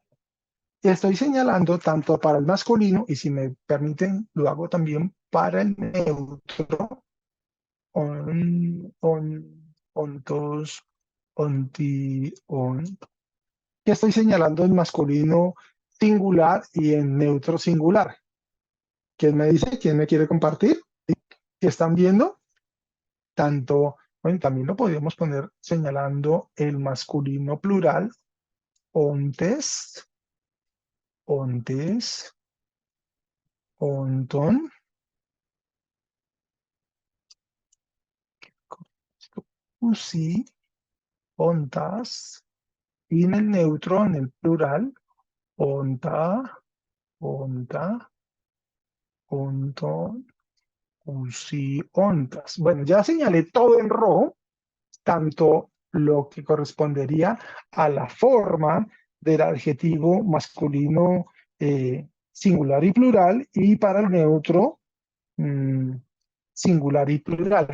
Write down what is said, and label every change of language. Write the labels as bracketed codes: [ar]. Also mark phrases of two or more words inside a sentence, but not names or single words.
[es] Estoy señalando tanto para el masculino, y si me permiten, lo hago también para el neutro, [el] ὄντος, ὄντι, [es] que estoy señalando en masculino singular y en neutro singular. ¿Quién me dice? ¿Quién me quiere compartir? ¿Qué están viendo? Tanto, bueno, también lo podríamos poner señalando el masculino plural, [el] ὄντες, ὄντων, οὖσι, ὄντας, [es] y en el neutro, en el plural, [el] ὄντα, ὄντα, ὄντων, οὖσι, ὄντας. [es] Bueno, ya señalé todo en rojo, tanto lo que correspondería a la forma del adjetivo masculino singular y plural, y para el neutro singular y plural.